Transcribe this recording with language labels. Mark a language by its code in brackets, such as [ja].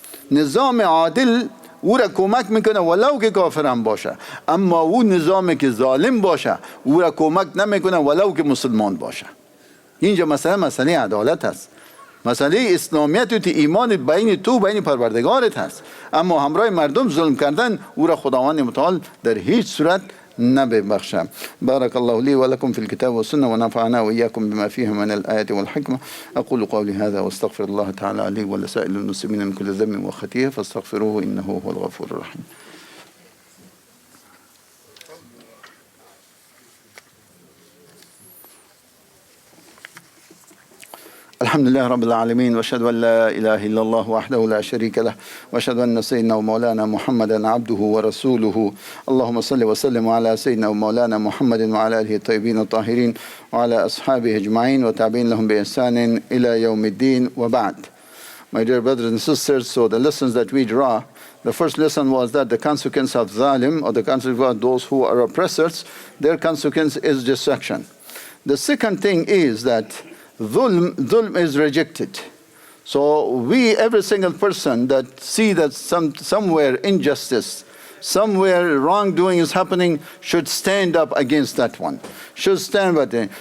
[fa] نظام عادل او را کمک میکنه ولو که کافر هم باشه، اما او نظامی که ظالم باشه او را کمک نمیکنه ولو که مسلمان باشه. اینجا مسئله عدالت است، مسئله اسلامیت و ایمان بین تو بین پروردگارت هست. اما همراه مردم ظلم کردن او را خداوند متعال در هیچ صورت نببخشه. [ar] بارك الله لي ولكم في الكتاب والسنة ونفعنا وإياكم بما فيه من الآيات والحكمة. أقول قولي هذا واستغفر الله تعالى لي ولسائر المسلمين من كل ذنب وخطيئة فاستغفروه إنه هو الغفور الرحيم. الحمد لله رب العالمين واشهد ان لا اله الا الله وحده لا شريك له واشهد ان سيدنا ومولانا محمدا عبده ورسوله. اللهم صل وسلم على سيدنا ومولانا محمد وعلى اله الطيبين الطاهرين وعلى اصحابه اجمعين وتابعين لهم باحسان الى يوم الدين وبعد. [en] My dear brothers and sisters, so the lessons that we draw, the first lesson was that the consequence of zalim, or the consequence of those who are oppressors, their consequence is destruction. The second thing is that Dhulm is rejected. So we, every single person that see that somewhere injustice, somewhere wrongdoing is happening, should stand up against that one. Should stand by it.